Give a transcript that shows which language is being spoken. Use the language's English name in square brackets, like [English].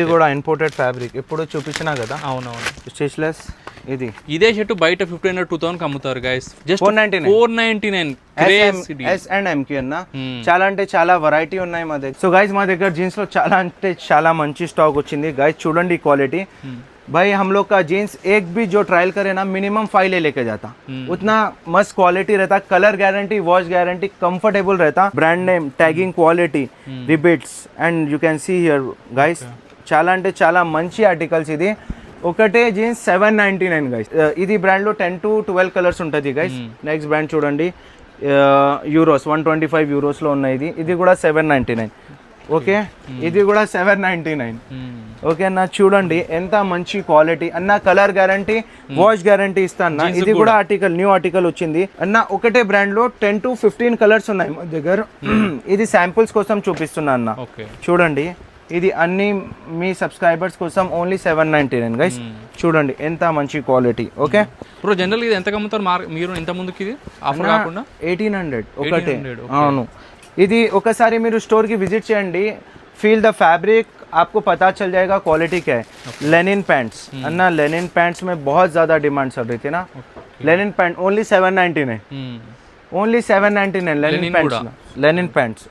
[Telugu] ఇది కూడా imported fabric ఇప్పుడు చూపించినా కదా. అవునవును, స్టిచ్లెస్. ఇదే షర్ట్ బయట 1,500-2,000 అమ్ముతారు గైస్. జస్ట్ 499. S&M కి అన్న. చాలా అంటే చాలా వెరైటీ ఉన్నాయి మా దగ్గర. సో గైస్ మా దగ్గర జీన్స్ లో చాలా అంటే చాలా మంచి స్టాక్ వచ్చింది గైస్. చూడండి క్వాలిటీ. [Hindi] भाई हम लोग का जीन्स एक भी जो ट्रायल करे ना मिनिमम 5 ले लेके जाता. उतना मस्त क्वालिटी रहता, colour guarantee, wash guarantee, comfortable रहता, brand name, tagging quality, रिबीट्स [English] And you can see here guys. [Telugu] చాలా అంటే చాలా మంచి ఆర్టికల్స్. ఇది ఒకటే జీన్స్ 799 గైస్. ఇది బ్రాండ్ లో 10 to 12 కలర్స్ ఉంటుంది గైస్. నెక్స్ట్ బ్రాండ్ చూడండి, యూరోస్ 125 యూరోస్ లో ఉన్నాయి. ఇది కూడా 799. ఓకే ఇది కూడా 799. ఓకే అన్న చూడండి ఎంత మంచి క్వాలిటీ అన్న, కలర్ గ్యారంటీ, వాష్ గ్యారంటీ ఇస్తా అన్న. ఇది కూడా ఆర్టికల్, న్యూ ఆర్టికల్ వచ్చింది అన్న. ఒకటే బ్రాండ్ లో 10 to 15 కలర్స్ ఉన్నాయి మా దగ్గర. ఇది శాంపుల్స్ కోసం చూపిస్తున్నా అన్న. చూడండి ఇది అన్ని మీ సబ్స్క్రైబర్స్ కోసం ఓన్లీ 799 గైస్. చూడంండి ఎంత మంచి క్వాలిటీ. ఓకే బ్రో జనరల్ ఇది ఎంత అమ్ముతారు మీరు ఇంత ముందుకి? ఇది ఆఫర్ కాకుండా 1800 ఒకటే. అవును ఇది ఒకసారి మీరు స్టోర్ కి విజిట్ చేయండి, ఫీల్ ద ఫ్యాब्रिक, [Hindi] आपको पता चल जाएगा क्वालिटी क्या है. लेनिन पैंट्स अन्ना, लेनिन पैंट्स में बहुत ज़्यादा डिमांड चल रही थी ना. Lenin pant only 799, only 799 Lenin pants, Lenin pants.